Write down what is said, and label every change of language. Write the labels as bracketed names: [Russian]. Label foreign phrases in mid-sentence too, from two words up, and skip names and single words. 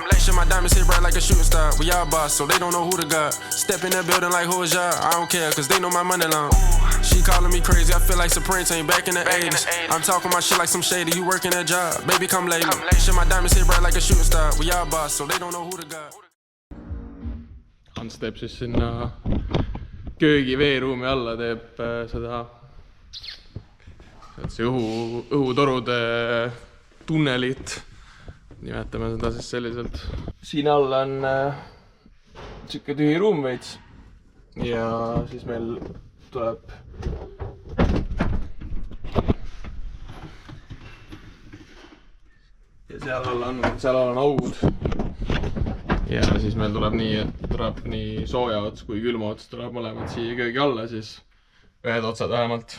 [English] Shit, my diamonds hit bright like a shooting star. We all boss, so they don't know who the god. Step in that building like who is y'all? I don't care, cause they know my money long. She calling me crazy, I feel like Supreme Team back in the 80s. I'm talking my shit like some shady, you working a job. Baby, come lay me. Shit, my diamonds hit bright like a shooting star. We all boss, so they don't know who the god. [Estonian] Hans teeb siis sinna köögi veeruumi alla, teeb seda see õhutorude tunnelit, nimetame seda siis selliselt. Siin all on siuke tühi ruum veits ja siis meil tuleb ja seal all on augud ja siis meil tuleb nii, et tuleb nii sooja ots kui külma ots tuleb mõlemad siia köögi alla, siis ühed otsad vähemalt.